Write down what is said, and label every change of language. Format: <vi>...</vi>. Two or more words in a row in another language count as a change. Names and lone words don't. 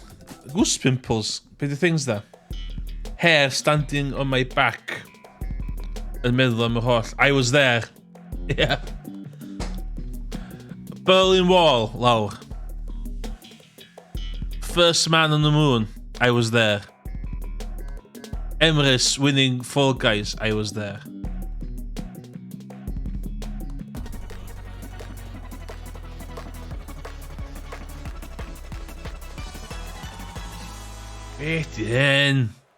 <en>Goose pimples? Be the things there? Hair standing on my back.</en> <cy>Yn meddwl am y holl.</cy> <en>I was there. Yeah. Berlin Wall, lawr. First man on the moon. I was there. Emrys winning Fall Guys. I was there. Aiden.</en>